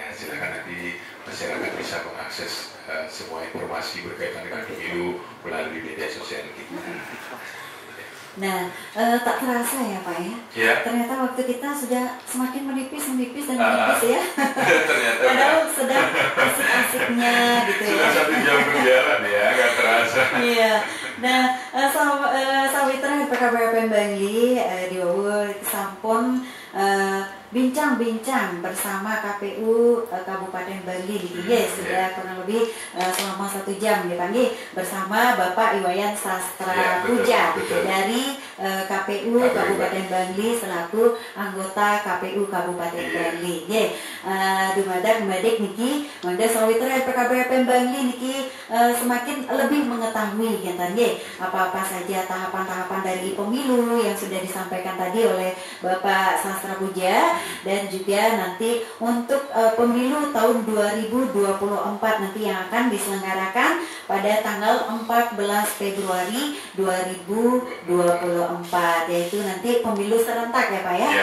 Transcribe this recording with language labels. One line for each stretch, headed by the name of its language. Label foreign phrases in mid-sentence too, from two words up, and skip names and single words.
Indonesian: Silakan nanti masyarakat bisa mengakses semua informasi berkaitan dengan pemilu melalui media sosial kita. Nah, tak terasa ya Pak ya? Ya. Ternyata waktu kita sudah semakin menipis dan menipis ya. Ternyata. Padahal sedang asik-asiknya gitu ya. Sudah 1 jam berjalan ya, nggak terasa. Iya. Nah, sawitra PKBFM Bangli
Balinese: diwawu sampun
Indonesian: bincang-bincang bersama KPU Kabupaten Bangli ya, sudah kurang lebih selama 1 jam ya Pak bersama Bapak Iwayan Sastra Puja dari KPU Kabupaten Bangli selaku anggota KPU Kabupaten Bangli. Ya,
Balinese: dumadak niki mangga
Indonesian: sawitra PKBFM Bangli niki semakin lebih mengetahui ya apa-apa saja tahapan-tahapan dari pemilu yang sudah disampaikan tadi oleh Bapak Sastra Puja. Dan juga nanti untuk pemilu tahun 2024 nanti yang akan diselenggarakan pada tanggal 14 Februari 2024, yaitu nanti pemilu serentak ya Pak ya.